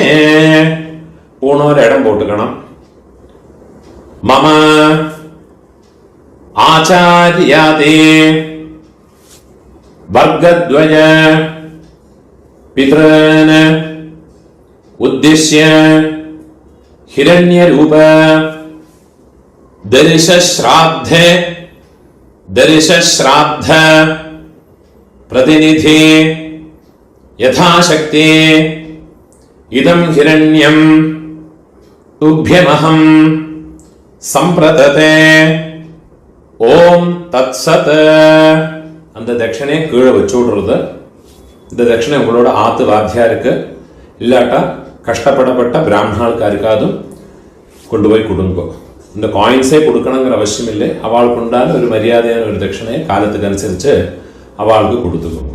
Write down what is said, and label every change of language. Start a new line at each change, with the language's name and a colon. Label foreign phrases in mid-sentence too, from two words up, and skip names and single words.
Tamil: பூணோர் இடம் போட்டுக்கணும்.
Sanskrit: मम आचार्यादे वर्गद्वय पित्रन् उद्दिश्य हिरण्यरूप दर्शश्राद्ध प्रतिनिधि यथाशक्ति इदं हिरण्यं तुभ्यमहं संप्रदते ओम् तत्सत्.
Tamil: அந்த தட்சணையை கீழே வச்சு விடுறது. இந்த தட்சணை உங்களோட ஆத்து வாத்தியாருக்கு இல்லாட்டா கஷ்டப்படப்பட்ட பிராமணாளுக்காருக்காதும் கொண்டு போய் கொடுங்கோ. இந்த காயின்ஸே கொடுக்கணுங்கிற அவசியம் இல்லை. அவளுக்கு உண்டான ஒரு மரியாதையான ஒரு தட்சணையை காலத்துக்கு அனுசரித்து அவளுக்கு கொடுத்துக்கோங்க.